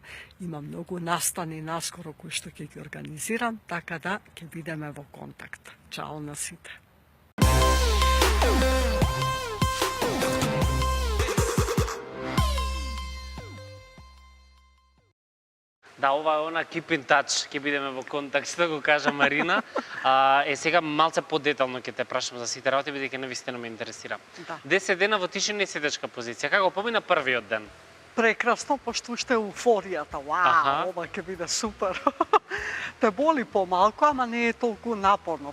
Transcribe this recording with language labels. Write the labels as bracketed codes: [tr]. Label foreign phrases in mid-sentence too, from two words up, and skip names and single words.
[mk] Има многу настани наскоро кои што ќе ги организирам, така да ќе бидеме во контакт. Чао на сите. Да, ова е она [en] keep in touch, [mk] ќе бидеме во контакт, што го кажа Марина. Сега малце подетално ќе те прашам за сите работи, бидејќи навистина ме интересира. Да. 10 дена во тишина и седечка позиција. Како помина првиот ден? Прекрасно, пошто уште еуфоријата. Вау, ова ќе биде супер. Те боли помалку, ама не е толку напорно.